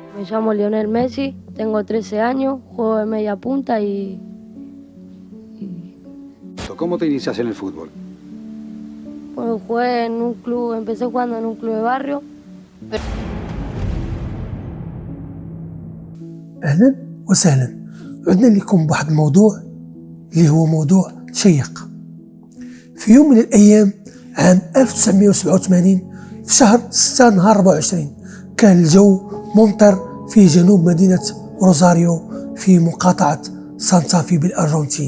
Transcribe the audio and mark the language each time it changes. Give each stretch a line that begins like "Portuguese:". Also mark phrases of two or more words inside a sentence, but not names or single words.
Spanish: Me llamo Lionel Messi, tengo 13 años, juego de media punta y... ¿Cómo te inicias en el fútbol? Bueno, jugué en un club, empecé jugando en un club de barrio.
Arabic: أهلا وسهلا. عدنا لكم بواحد الموضوع اللي هو موضوع شيق. في يوم من الأيام عام 1987 في شهر 6 نهار 24 كان الجو ممطر في جنوب مدينة روزاريو في مقاطعة سانتا في بالأرجنتين.